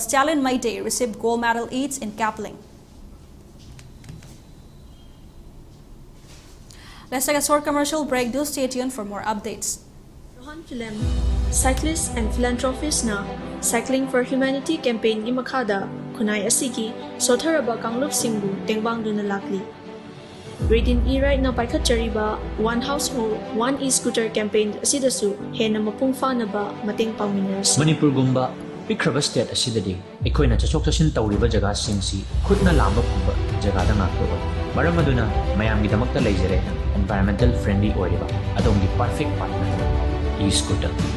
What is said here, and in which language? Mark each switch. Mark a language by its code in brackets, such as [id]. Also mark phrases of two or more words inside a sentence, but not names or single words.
[en] Stalin Maite received gold medal each in Kapling. Let's take a short commercial break. Do stay tuned for more updates. [mni] Rohan Film, [en] cyclist and philanthropist [mni] na Cycling for Humanity campaign gi makada kunai asigi sotharaba kanglup singbu tengbang duna lakli. Reading e-ride na paikhat chariba One Household, One E-Scooter campaign asidasu hena mapung na ba mateng pangminas. Manipur gumba pikraba state asidadi ekoina chachok chachin tawriba jaga singsi khutna lamba phumba jaga da ngakto maram aduna mayam gi damakta leijare [en] environmental friendly [mni] oiriba adongi [en] perfect partner E-Scooter.